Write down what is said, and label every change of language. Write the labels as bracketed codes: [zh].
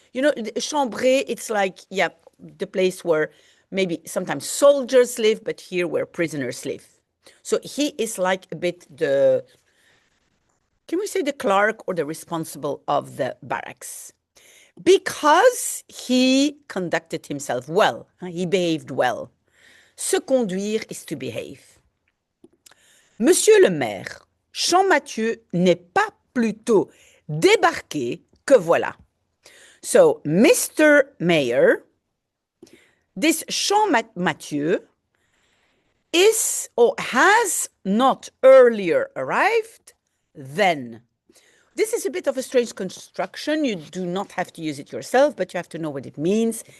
[en] You know, chambré, it's like, yeah, the place where maybe sometimes soldiers live, but here where prisoners live. So he is like a bit the, can we say the clerk or the responsible of the barracks? Because he conducted himself well, he behaved well. Se conduire is to behave. [fr] Monsieur le maire, Champmathieu n'est pas plutôt débarqué que voilà. [en] So, Mr. Mayor, this Champmathieu is or has not earlier arrived than. This is a bit of a strange construction. You do not have to use it yourself, but you have to know what it means.